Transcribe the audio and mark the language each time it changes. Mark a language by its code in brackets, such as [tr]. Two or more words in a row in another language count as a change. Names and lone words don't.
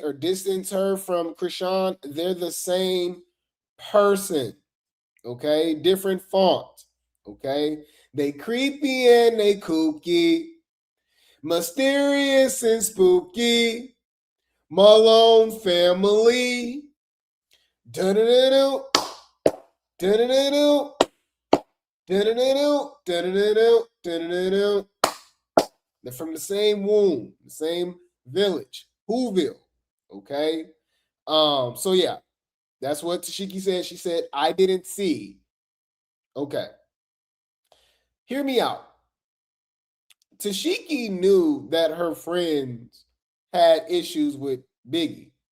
[en] Or distance her from Krishan. They're the same person. Okay? Different font. Okay? They creepy and they kooky. Mysterious and spooky. Malone family. Da-da-da-do. Da-da-da-do. Da-da-da-do. Da-da-da-do. Da-da-da-do. They're from the same womb, the same village, Whoville. Okay. So yeah. That's what Tesehki said. She said, I didn't see. Okay. Hear me out. Tesehki knew that her friends had issues with Biggie.